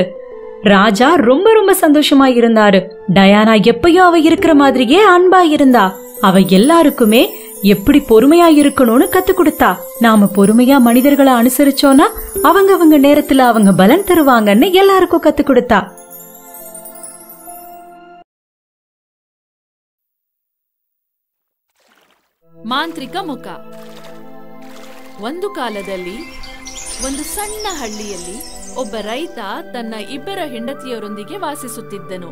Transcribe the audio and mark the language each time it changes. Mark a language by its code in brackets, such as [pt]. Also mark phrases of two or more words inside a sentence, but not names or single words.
[ta] ராஜா ரொம்ப சந்தோஷமா இருந்தாரு. டயானா எப்பயும் அவ இருக்கிற மாதிரியே அன்பா இருந்தா. அவ எல்லாருக்குமே எப்படி பொறுமையா இருக்கணும்னு கத்து கொடுத்தா. நாம பொறுமையா மனிதர்களை அனுசரிச்சோம்னா அவங்க நேரத்துல அவங்க பலன் தருவாங்கன்னு எல்லாருக்கும் கத்து கொடுத்தா. [kn] ಮಾಂತ್ರಿಕ ಮುಖ. ಒಂದು ಕಾಲದಲ್ಲಿ ಒಂದು ಸಣ್ಣ ಹಳ್ಳಿಯಲ್ಲಿ ಒಬ್ಬ ರೈತ ತನ್ನ 2 ಹೆಂಡತಿಯರೊಂದಿಗೆ ವಾಸಿಸುತ್ತಿದ್ದನು.